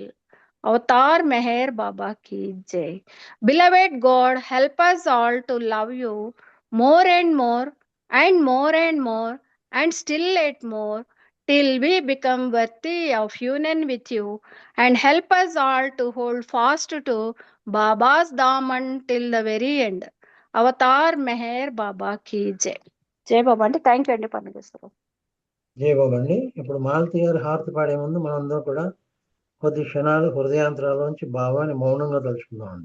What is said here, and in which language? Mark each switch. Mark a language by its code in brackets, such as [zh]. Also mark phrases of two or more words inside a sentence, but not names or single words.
[en] Avatar Meher Baba [hi] ki jai. [en] Beloved God, help us all to love you more and more and more and more and still yet more till we become worthy of union with you, and help us all to hold fast to Baba's Daman till the very end. [hi] Avatar Meher Baba ki jai. [te] Jai Baba అంటే [en] thank you [te] అండి పనిచేస్తారు. జై బాబా అండి. ఇప్పుడు మాలతి గారు హారతి పాడే ముందు మనందరం కూడా కొద్ది క్షణాలు హృదయాంతరాల్లోంచి బాబాని మౌనంగా తలుచుకుందామండి.